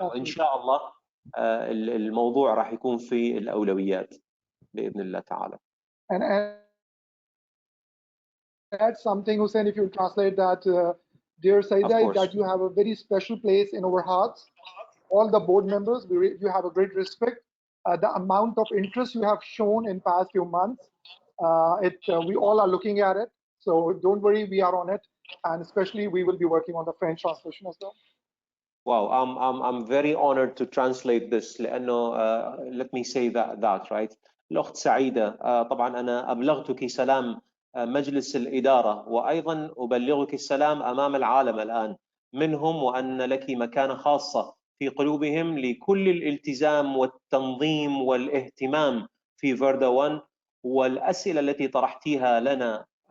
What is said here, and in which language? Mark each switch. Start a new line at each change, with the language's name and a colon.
Arabic: وإن شاء الله الموضوع راح يكون في الأولويات بإذن الله تعالى.
English: And add something, Hussein, if you translate that, dear Saida, that you have a very special place in our hearts. All the board members, you have a great respect. The amount of interest you have shown in past few months, we all are looking at it. So don't worry, we are on it, and especially we will be working on the French translation as well. Wow, I'm very honored to translate this
Arabic: لأنه
English: let me say that right.
Arabic: الأخت سعيدة طبعا أنا أبلغتك سلام مجلس الإدارة وأيضا أبلغك السلام أمام العالم الآن منهم، وأن لك مكانة خاصة في قلوبهم لكل الالتزام والتنظيم والاهتمام في VRDA1، والأسئلة التي طرحتيها لنا